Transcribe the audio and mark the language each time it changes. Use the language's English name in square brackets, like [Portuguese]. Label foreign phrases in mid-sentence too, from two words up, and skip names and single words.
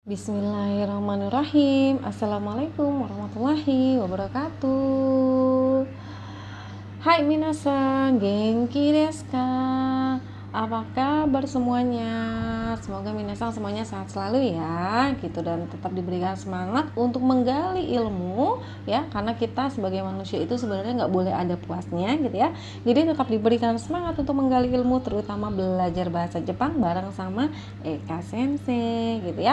[Arabic] بسم الله الرحمن الرحيم. السلام عليكم ورحمة الله وبركاته. [Japanese] はい、皆さん、元気ですか? [Indonesian] Apa kabar semuanya? Semoga minasan semuanya sehat selalu ya, gitu, dan tetap diberikan semangat untuk menggali ilmu ya, karena kita sebagai manusia itu sebenarnya nggak boleh ada puasnya gitu ya. Jadi tetap diberikan semangat untuk menggali ilmu, terutama belajar bahasa Jepang bareng sama Eka Sensei gitu ya.